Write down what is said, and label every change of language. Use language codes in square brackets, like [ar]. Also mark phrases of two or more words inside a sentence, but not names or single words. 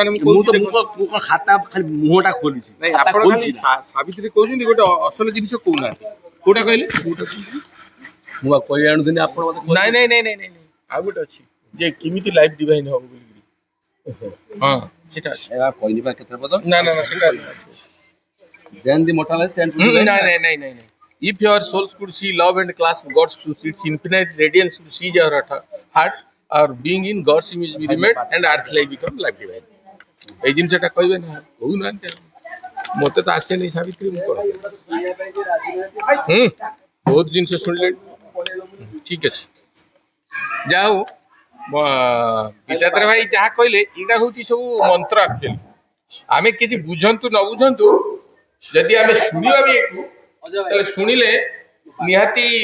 [or] ମୁଁ କଣ ଖାତା ଖାଲି ମୁହଁଟା ଖୋଲିଛି ନାଇଁ ଆପଣ ଖାଲି ସାବିତ୍ରୀ କହୁଛନ୍ତି ଗୋଟେ ଅସଲ ଜିନିଷ କହୁନାହାନ୍ତି କୋଉଟା କହିଲେ ମୁଁ ଆଉ କହି ଆଣୁଥିଲି ଆପଣ ମତେ ନାଇଁ ନାଇଁ ନାଇଁ ନାଇଁ ନାଇଁ ଆଉ ଗୋଟେ ଅଛି ଯେ କେମିତି [en] life divine [or] ହବ ବୋଲି ହଁ ସେଟା ଅଛି କହିଲି ବା କେତେ ପଦ ନା ନା ସେଟା [en] then the mortality and [or] ନାଇଁ ନାଇଁ ନାଇଁ ନାଇଁ [en] if your souls could see love and clasp God's truth its infinite radiance to seize your heart our being in God's image be remade and earth life become life divine [or] এই ଜିନିଷଟା କହିବେ ନା କହୁନାହାନ୍ତି ମତେ ତ ଆସେନି ସାବିତ୍ରୀ ମୁଁ କଣ ବହୁତ ଜିନିଷ ଶୁଣିଲେଣି ଠିକ ଅଛି ଯାହା ହଉ ବିଦ୍ୟାଧର ଭାଇ ଯାହା କହିଲେ ଏଇଟା ହଉଛି ସବୁ ମନ୍ତ୍ର ଆକ୍ଚୁଆଲି ଆମେ କିଛି ବୁଝନ୍ତୁ ନ ବୁଝନ୍ତୁ ଯଦି ଆମେ ଶୁଣିବା ବି ଏକୁ ତାହେଲେ ଶୁଣିଲେ ନିହାତି